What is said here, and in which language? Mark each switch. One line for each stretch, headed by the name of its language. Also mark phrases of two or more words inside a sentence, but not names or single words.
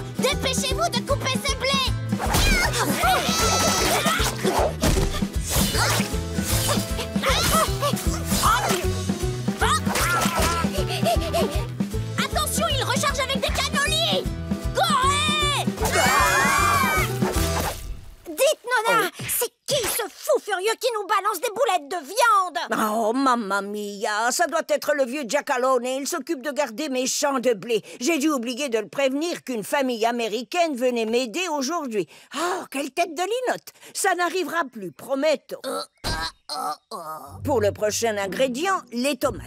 French: Dépêchez-vous de couper ce blé! Attention, il recharge avec des canonniers! Corée! Dites, Nonna, c'est qui ce fou furieux qui nous balance des boulettes de viande?
Italian: Oh, mamma mia,
French: ça doit être le vieux Giacalone. Il s'occupe de garder mes champs de blé. J'ai dû oublier de le prévenir qu'une famille américaine venait m'aider aujourd'hui. Oh, quelle tête de linotte! Ça n'arrivera plus, prometto. Pour le prochain ingrédient, les tomates.